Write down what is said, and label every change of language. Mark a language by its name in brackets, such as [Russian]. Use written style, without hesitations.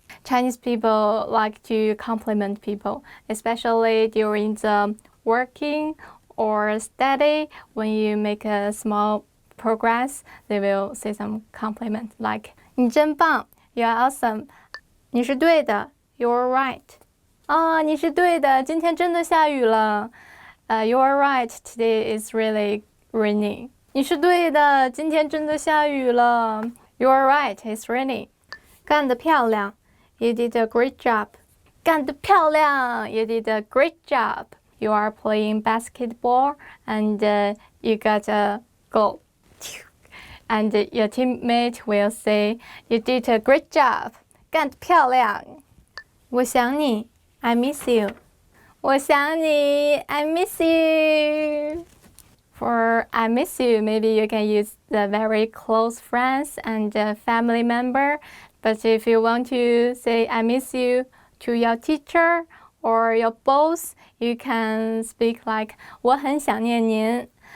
[English] Chinese people like to compliment people, especially during the working or study. When you make a small progress, they will say some compliment like [Chinese] 你真棒 [English] You are awesome. [Chinese] 你是对的 [English] You are right. [Chinese] 你是对的今天真的下雨了 [English] You are right. Today is really raining. [Chinese] 你是对的今天真的下雨了 [English] You are right. It's raining. [Chinese] 干得漂亮 [English] You did a great job. [Chinese] 干得漂亮 You did a great job. [English] You are playing basketball and you got a goal. And your teammate will say, You did a great job. [Chinese] 干得漂亮我想你 [English] I miss you. [Chinese] 我想你 [English] I miss you. For I miss you, maybe you can use the very close friends and family member. But if you want to say I miss you to your teacher or your boss, you can speak like [Chinese] 我很想念您.